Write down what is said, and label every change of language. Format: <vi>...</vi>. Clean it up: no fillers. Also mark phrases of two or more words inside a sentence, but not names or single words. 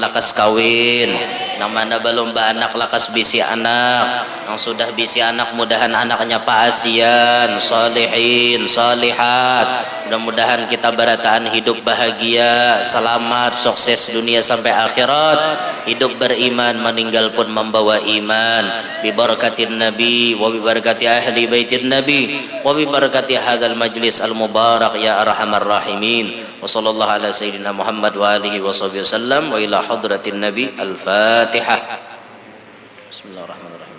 <bjn>lakas kawin nang mana belum beranak lakas bisi anak nang sudah bisi anak mudahan anaknya paasian salihin salihat mudah-mudahan kita barataan hidup bahagia selamat sukses dunia sampai akhirat hidup beriman meninggal pun membawa iman</bjn> <ar>ببركة النبي وببركة أهل بيت النبي وببركة هذا المجلس المبارك يا أرحم الراحمين وصلى الله على سيدنا محمد وعلى آله وصحبه وسلم وإلى حضرة النبي الفاتحة بسم الله الرحمن الرحيم.</ar>